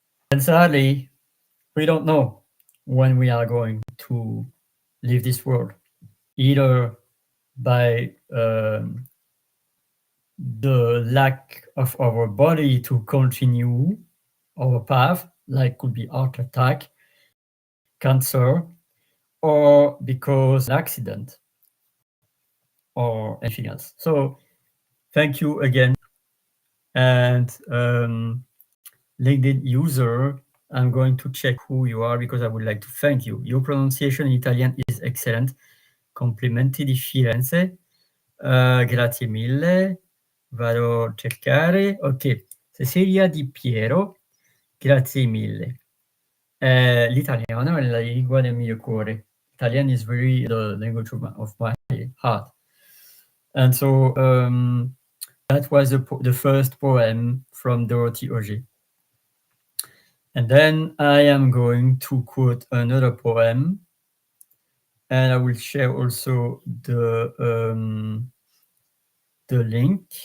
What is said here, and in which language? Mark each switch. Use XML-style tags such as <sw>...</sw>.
<en>And sadly, we don't know when we are going to leave this world, either by the lack of our body to continue our path, like could be heart attack, cancer, or because an accident or anything else. So thank you again. And LinkedIn user, I'm going to check who you are because I would like to thank you. Your pronunciation in Italian is excellent.</en> <it>Complimenti di Firenze. Grazie mille. Vado a cercare. Ok, Cecilia Di Piero. Grazie mille. L'italiano è la lingua del mio cuore.</it> <en>Italian is very the language of my heart. And so that was the first poem from Dorothy Auger. And then I am going to quote another poem, and I will share also the link.</en>